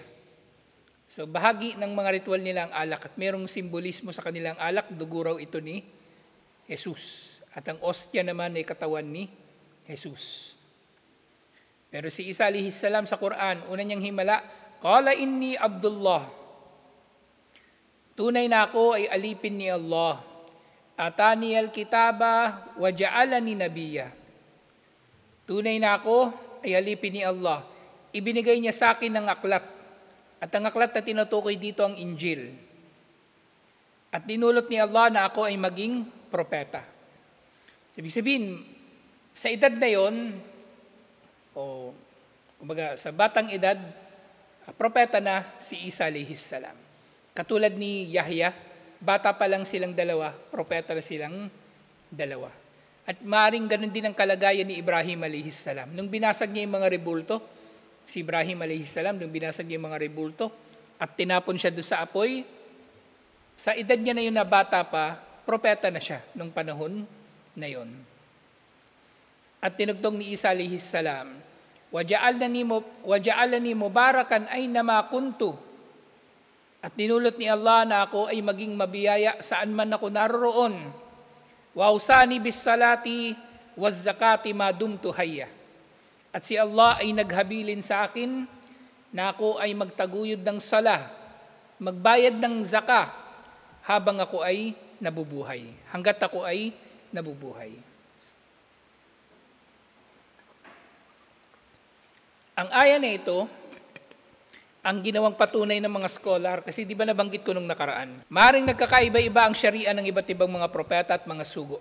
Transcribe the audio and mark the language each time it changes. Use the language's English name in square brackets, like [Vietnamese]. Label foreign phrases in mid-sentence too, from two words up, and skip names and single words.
[Filipino] So bahagi ng mga ritual nila ang alak at merong simbolismo sa kanilang alak, dugo raw ito ni Jesus. At ang ostya naman ay katawan ni Jesus. Pero si Isa [Arabic] عليه السلام [Filipino] sa Quran, una niyang himala, [Arabic] قال إني عبد الله. [Filipino] Tunay na ako ay alipin ni Allah. [Arabic] آتاني الكتاب وجعلني نبيا. [Filipino] Tunay na ako ay alipin ni Allah. Ibinigay niya sa akin ng aklat. At ang aklat na tinutukoy dito ang Injil. At dinulot ni Allah na ako ay maging propeta. Ibig sabihin, sa edad na yon, o kumbaga sa batang edad, propeta na si Isa [Arabic] عليه السلام. [Filipino] Katulad ni Yahya, bata pa lang silang dalawa, propeta na silang dalawa. At maaaring ganun din ang kalagayan ni Ibrahim [Arabic] عليه السلام. [Filipino] Nung binasag niya yung mga rebulto, si Ibrahim [Arabic] عليه السلام, [Filipino] nung binasag niya yung mga rebulto, at tinapon siya doon sa apoy, sa edad niya na yun na bata pa, propeta na siya nung panahon na yun. At tinugtong ni Isa [Arabic] عليه السلام, وجعلني مباركا أين ما كنت. [Filipino] At dinulot ni Allah na ako ay maging mabiyaya saan man ako naroroon. [Arabic] وأوصاني بالصلاة والزكاة ما دمت حيا. [Filipino] At si Allah ay naghabilin sa akin na ako ay magtaguyod ng sala, magbayad ng zaka habang ako ay nabubuhay. Hanggat ako ay nabubuhay. Ang aya na ito, ang ginawang patunay ng mga scholar, kasi di ba nabanggit ko nung nakaraan, maaaring nagkakaiba-iba ang syariah ng iba't ibang mga propeta at mga sugo.